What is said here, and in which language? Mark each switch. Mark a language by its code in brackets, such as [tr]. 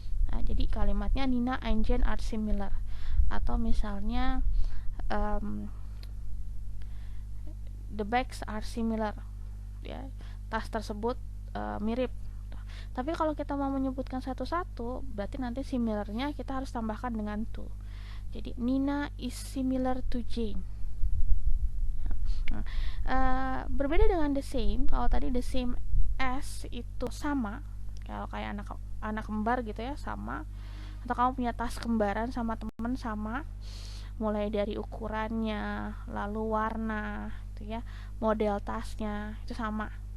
[id] Nah, jadi kalimatnya [en] Nina and Jane are similar. [id] Atau misalnya [en] the bags are similar. [id] Ya, tas tersebut mirip. Tapi kalau kita mau menyebutkan satu-satu, berarti nanti similarnya kita harus tambahkan dengan to. Jadi [en] Nina is similar to Jane. [id] Berbeda dengan the same. Kalau tadi the same as itu sama, kalau kayak anak kembar gitu ya, sama. Atau kamu punya tas kembaran sama teman sama, mulai dari ukurannya, lalu warna gitu ya, model tasnya itu sama.